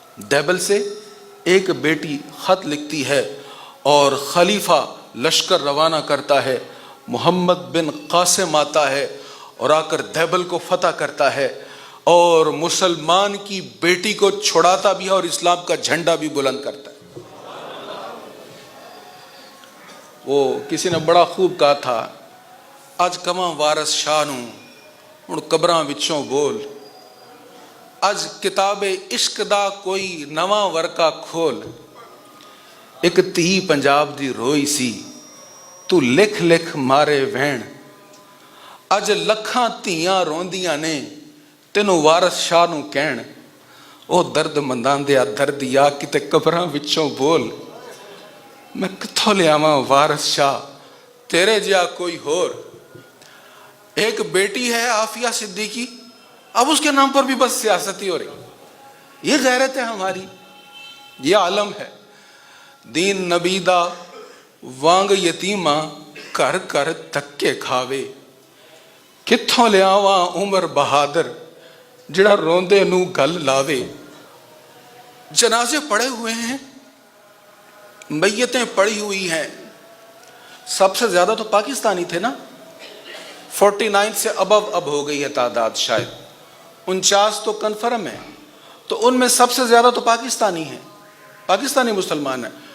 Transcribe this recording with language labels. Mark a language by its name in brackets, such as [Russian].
[Urdu] دیبل سے، ایک بیٹی خط لکھتی ہے اور خلیفہ لشکر روانہ کرتا ہے، محمد بن قاسم آتا ہے اور آ کر دیبل کو فتح کرتا ہے اور مسلمان کی بیٹی کو چھڑاتا بھی ہے اور اسلام کا جھنڈا بھی بلند کرتا ہے. وہ کسی نے بڑا خوب کہا تھا, [Punjabi] اج کواں وارث شاہ نوں ہن قبراں وچوں بول, اج کتاب عشق دا کوئی نواں ورقہ کھول, ایک تھی پنجاب دی روئی سی تو لکھ لکھ مارے وین, اج لکھاں تھیاں روندیاں نے تینوں وارث شاہ نوں کہن, او درد مندان دیا درد یا کتے قبراں وچوں بول, میں کتھوں لیاواں وارث شاہ تیرے جیا کوئی ہور. [Urdu] ایک بیٹی ہے عافیہ صدیقی, اب اس کے نام پر بھی بس سیاستی ہو رہی. یہ غیرت ہے ہماری, یہ عالم ہے. [Punjabi] دین نبی دا وانگ یتیماں کر کر دھکے کھاوے, کتھوں لیاواں عمر بہادر جڑا روندے نو گل لاوے. [Urdu] جنازے پڑے ہوئے ہیں, میتیں پڑی ہوئی ہیں. سب سے زیادہ تو پاکستانی تھے نا, 49 سے اب ہو گئی ہے تعداد, شاید 49 تو کنفرم ہے. تو ان میں سب سے زیادہ تو پاکستانی ہیں, پاکستانی مسلمان ہیں.